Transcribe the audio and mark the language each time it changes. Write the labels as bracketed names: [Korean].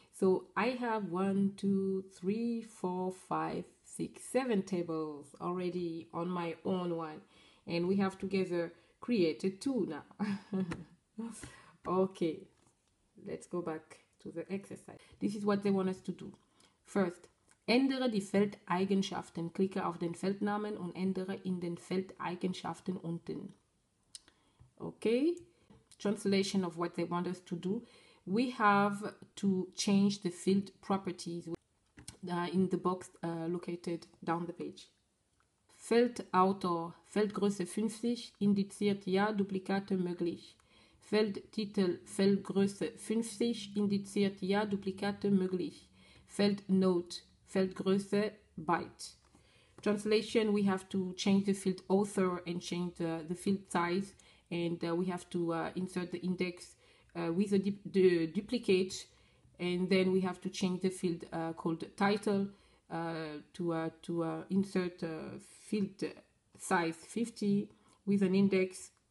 [English] So I have 1, 2, 3, 4, 5, 6, 7 tables already on my own one, and we have together created 2 now. Okay, let's go back to the exercise. This is what they want us to do. First, [German] ändere die Feldeigenschaften. Klicke auf den Feldnamen und ändere in den Feldeigenschaften unten. [English] Okay, translation of what they want us to do. We have to change the field properties in the box located down the page. [German] Feldautor, Feldgröße 50, indiziert ja, Duplikate möglich. Feldtitel, Feldgröße 50, indiziert ja, Duplikate möglich. Feldnote, Feldgröße byte. [English] Translation, we have to change the field author and change the field size, and we have to insert the index with the duplicate, and then we have to change the field called title to insert field size 50 with an index.